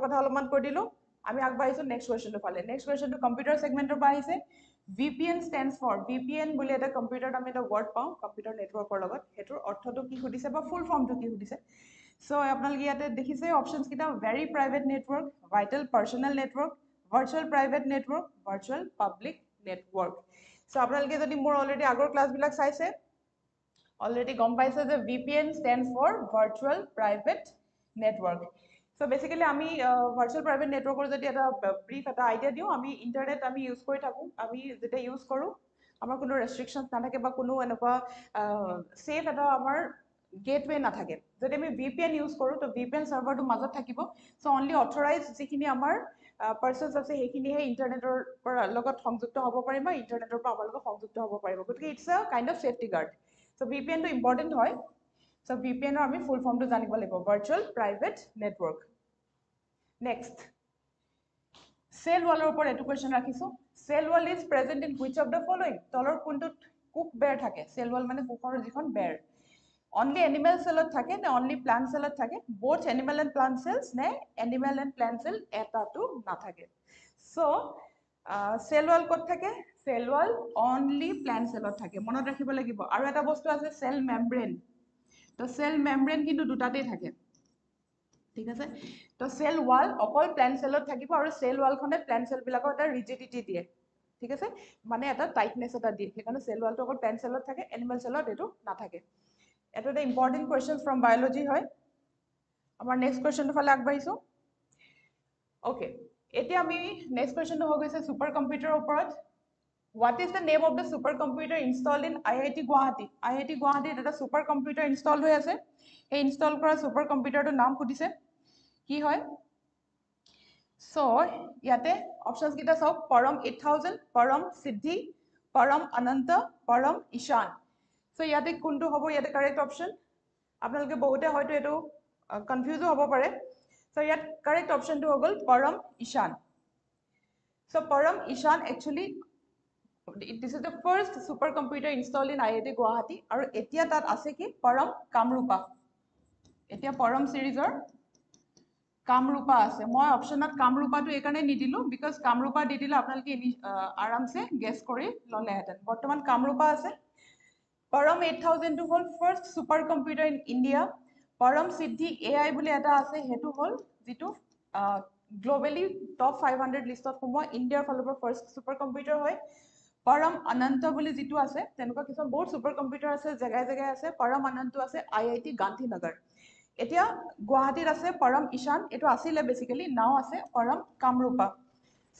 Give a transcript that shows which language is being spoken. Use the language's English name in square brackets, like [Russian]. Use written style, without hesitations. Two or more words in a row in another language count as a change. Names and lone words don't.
[Assamese] কথা অলপমান কৈ দিলো আমি আগবাঢ়িছো [English] next question [Assamese] ফালে [English] next question computer segment [Assamese] পৰা আহিছে [English] VPN stands for [Assamese] VPN বুলি এটা কম্পিউটাৰত আমি এটা ওয়াৰ্ড পাওঁ [English] computer network [Assamese] লগত হেতুৰ অৰ্থটো কি খুদিছে বা [English] full form [Assamese] কি খুদিছে সো আপোনালোকে ইয়াতে দেখিছে অপশনছ কিটা [English] very private network vital personal network virtual private network virtual public network [Assamese] সো আপোনালোকে যদি মোৰ অলৰেডি আগৰ ক্লাছ বিলাক চাইছে অলৰেডি গম পাইছে যে [English] VPN stands for virtual private network so basically [Assamese] আমি [English] virtual private network [Assamese] যদি এটা ব্রিফ এটা আইডিয়া দিও আমি ইন্টারনেট আমি ইউজ কৰি থাকো আমি যেটা ইউজ কৰো আমাৰ কোনো ৰেষ্ট্ৰিকশনছ নাথাকে বা কোনো এনেকুৱা সেফ এটা আমাৰ গেটওয়ে নাথাকে যদি আমি VPN ইউজ কৰো তো VPN সাৰ্ভাৰটো মাজত থাকিব সো [English] only authorized [Assamese] যিখিনি আমাৰ পাৰ্সনছ আছে সেইখিনিহে ইন্টাৰনেটৰ লগত সংযুক্ত হ'ব পাৰিব বা ইন্টাৰনেটৰ পৰা আমাৰ লগত সংযুক্ত হ'ব পাৰিব গতিকে [English] it's a kind of safety guard [Assamese] So VPN to important হয় so VPN or আমি [English] full form [Assamese] to জানিব লাগিব [English] virtual private network next cell wall [Assamese] ওপৰ এটো কোৱেশ্চন ৰাখিছো [English] cell wall is present in which of the following [Assamese] তলৰ কোনটো কুক বেৰ থাকে [English] cell wall [Assamese] মানে কুকৰ যিখন বেৰ [English] only animal cell [Assamese] ত থাকে নে [English] only plant cell [Assamese] ত থাকে both [English] animal and plant cells [Assamese] নে [English] animal and plant cell [Assamese] এটাটো নাথাকে so [English] cell wall [Assamese] ক'ত থাকে [English] cell wall only plant cell [Assamese] ত থাকে মনত ৰাখিব লাগিব আৰু এটা বস্তু আছে [English] cell membrane [Assamese] তো [English] cell membrane [Assamese] কিন্তু দুটাতেই থাকে ঠিক আছে তো [English] cell wall [Assamese] অকল [English] plant cell [Assamese] ত থাকিব আৰু [English] cell wall [Assamese] খনে [English] plant cell [Assamese] বিলাকৰ এটা rigidity দিয়ে ঠিক আছে মানে এটা টাইটনেস এটা দিয়ে সেইকাৰণে [English] cell wall [Assamese] টো অকল [English] plant cell [Assamese] ত থাকে [English] animal cell [Assamese] ত এটো নাথাকে এটা এটা [English] important question from biology [Assamese] হয় আমাৰ [English] next question [Assamese] ফালে আগবাঢ়িছো ওকে এতিয়া আমি [English] next question [Assamese] হৈ গৈছে [English] super computer [Assamese] ওপৰত [English] What is the name of the supercomputer installed in IIT Guwahati? [Assamese] IIT Guwahati এটা [English] supercomputer installed [Assamese] হৈ আছে এই ইনষ্টল কৰা supercomputerটোৰ নাম খুদিছে কি হয় সো ইয়াতে অপশনস কিটা সব পৰম 8000 পৰম সিদ্ধি পৰম অনন্ত পৰম ঈশান সো ইয়াতে কোনটো হ'ব ইয়াতে [English] correct option [Assamese] আপোনালোকে বহুতে হয়তো এটো কনফিউজ হ'ব পাৰে সো ইয়াত [English] correct option [Assamese] হ'ল পৰম ঈশান সো পৰম ঈশান একচুয়ালি [English] This is the first supercomputer installed in IIT Guwahati [Assamese] আৰু এতিয়া তাত আছে কি পৰম কামৰূপা এতিয়া পৰম সিৰিজৰ কামৰূপা আছে মই অপচনত কামৰূপাটো এইকাৰণে নিদিলো বিকজ কামৰূপা দি দিলে আপোনালোকে আৰামছে গেছ কৰি ল'লেহেঁতেন বৰ্তমান কামৰূপা আছে পৰম 8000 টো হ'ল [English] first super computer in India [Assamese] পৰম সিদ্ধি AI বুলি এটা আছে সেইটো হ'ল যিটো গ্লোবেলি টপ 500 লিষ্টত সোমোৱা ইণ্ডিয়াৰ ফালৰ পৰা [English] first super computer [Assamese] হয় পৰম অনন্ত বুলি যিটো আছে তেনেকুৱা কিছুমান বহুত [English] super computer [Assamese] আছে জেগাই জেগাই আছে পৰম অনন্ত আছে IIT গান্ধীনগৰ এতিয়া গুৱাহাটীত আছে পৰম ঈশান এটো আছিলে [English] basically now [Assamese] আছে পৰম কামৰূপা সো